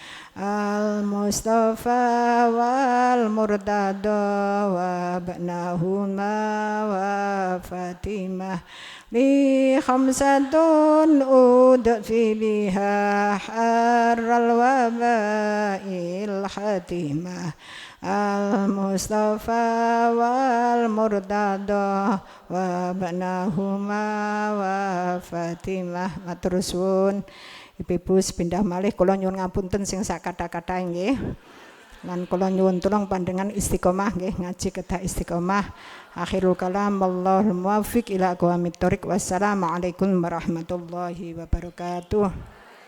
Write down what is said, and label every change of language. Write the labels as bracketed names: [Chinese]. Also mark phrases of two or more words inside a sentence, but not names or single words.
[Arabic] المصطفى والمرتضى وابنهما وفاطمة لي خمسة أدفي بها حر الوباء الحاتمة المصطفى والمرتضى وابنهما وفاطمة. [Javanese] Matur suwun Ibu-ibu sepindah malih kula nyuwun ngapunten sing sak kata-kata nggih. Lan kula nyuwun tulung panjenengan istiqomah nggih ngaji kedah istiqomah. [Arabic] آخر الكلام والله الموفق إلى أقوم الطريق. والسلام عليكم ورحمة الله وبركاته.